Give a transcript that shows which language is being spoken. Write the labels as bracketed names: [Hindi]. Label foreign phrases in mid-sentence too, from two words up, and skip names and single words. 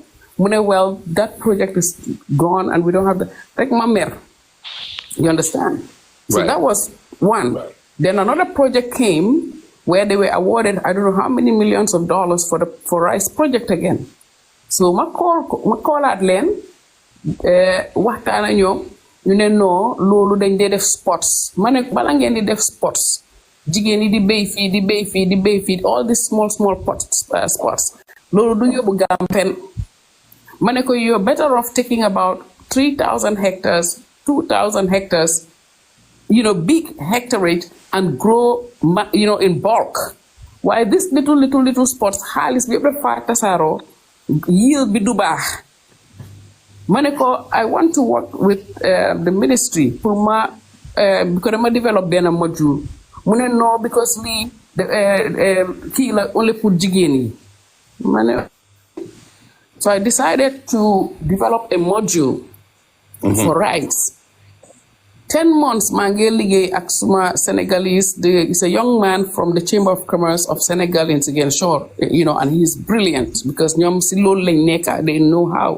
[English] Well, that project is gone and we don't have the like Mamer. You understand? So that was one. Right. Then another project came where they were awarded I don't know how many millions of dollars for rice project again. So my call [Wolof] at Len waxtaan ñoom ñu ne no loolu dañ dee def sports. Mané bala ngeen di def sports. Jigéen yi di béy fii [English] all these small spots [Wolof] loolu du yóbbu Gampen ma ne ko [English] you're better off taking about 3,000 hectares 2,000 hectares big hectarage and grow in bulk while this little spots [Wolof] xaalis bi yëpp dafa tasaaroo yield bi du baax ma ne ko [English] I want to work with the ministry pour ma because [Wolof] dama develop benn module [English] no, because we only put jigeni. So I decided to develop a module for rice. 10 months, Mangeli Aksuma Senegalese, is a young man from the Chamber of Commerce of Senegal in Ziguinchor, and he's brilliant because they know how.